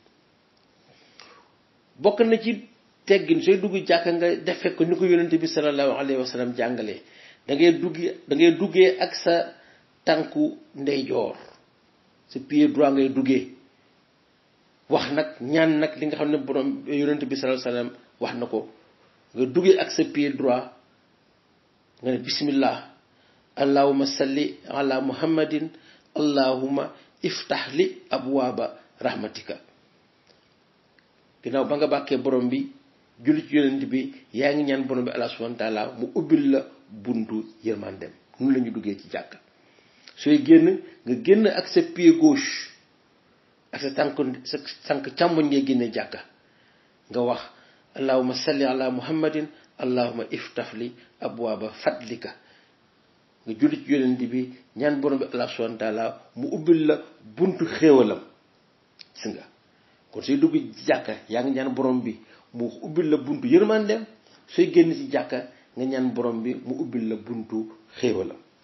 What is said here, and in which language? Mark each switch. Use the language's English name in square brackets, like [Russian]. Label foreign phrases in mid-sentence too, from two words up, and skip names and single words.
[Wolof] bokk na ci teggin sooy dugg jàkka nga defe ko ni ko yonent bi [Arabic] صلى الله عليه وسلم [Wolof] jàngalee da ngay duggee ak sa tànku ndeyjoor sa [French] pied droit [Wolof] ngay duggee wax nag ñaan nag li nga xam ne borom yonent bi sallallahu [Arabic] عليه وسلم [Wolof] wax na ko nga duggee ak sa [French] pied droit [Wolof] nga ne [Arabic] بسم الله اللهم صل على محمد اللهم افتح لي أبواب رحمتك [Wolof] ginnaaw ba nga bàkkee borom bi julli ci yonent bi yaa ngi ñaan borom bi [Arabic] الله سبحانه وتعالى [Wolof] mu ubbil la buntu yërmandem nun la ñu duggee ci jàkk sooy génn nga génn ak sa [French] pied gauche [Wolof] ak sa tànk càmmoñ ngay génne jàkka nga wax [Arabic] اللهم صل على محمد اللهم افتح لي أبواب فضلك [Wolof] nga julli ci yonent bi ñaan borom bi [Arabic] الله سبحانه وتعالى [Wolof] mu ubbil la buntu xéewalam gis nga kon sooy dugg ci jàkka yaa ngi ñaan borom bi mu ubbil la buntu yërmandeem sooy génn ci jàkka nga ñaan borom bi mu ubbil la buntu xéewalam